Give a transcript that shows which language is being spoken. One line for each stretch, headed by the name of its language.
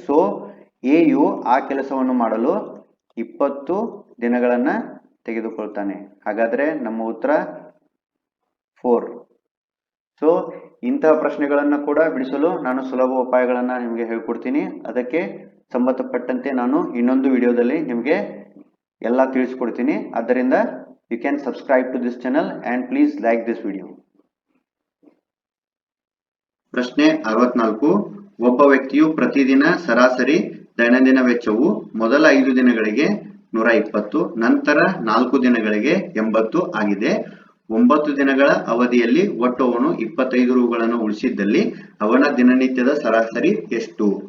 Kannada: So A you ಆ ಕೆಲಸವನ್ನು ಮಾಡಲು 20 ದಿನಗಳನ್ನ ತೆಗೆದುಕೊಳ್ತಾನೆ. ಹಾಗಾದ್ರೆ ನಮ್ಮ ಉತ್ತರ 4. ಸೊ ಇಂತಹ ಪ್ರಶ್ನೆಗಳನ್ನ ಕೂಡ ಬಿಡಿಸಲು ನಾನು ಸುಲಭ ಉಪಾಯಗಳನ್ನ ನಿಮಗೆ ಹೇಳ್ಕೊಡ್ತೀನಿ. ಅದಕ್ಕೆ ಸಂಬಂಧಪಟ್ಟಂತೆ ನಾನು ಇನ್ನೊಂದು ವಿಡಿಯೋದಲ್ಲಿ ನಿಮಗೆ ಎಲ್ಲ ತಿಳಿಸ್ಕೊಡ್ತೀನಿ.
English: ಆದ್ದರಿಂದ you can subscribe to this channel and please like this video.
Kannada: ಪ್ರಶ್ನೆ 64. ಒಬ್ಬ ವ್ಯಕ್ತಿಯು ಪ್ರತಿದಿನ ಸರಾಸರಿ ದೈನಂದಿನ ವೆಚ್ಚವು ಮೊದಲ 5 ದಿನಗಳಿಗೆ 120, ನಂತರ 4 ದಿನಗಳಿಗೆ 80 ಆಗಿದೆ. 9 ದಿನಗಳ ಅವಧಿಯಲ್ಲಿ ಒಟ್ಟು ಅವನು 25 ರೂಗಳನ್ನು ಉಳಿಸಿದ್ದಲ್ಲಿ ಅವನ ದಿನನಿತ್ಯದ ಸರಾಸರಿ ಎಷ್ಟು?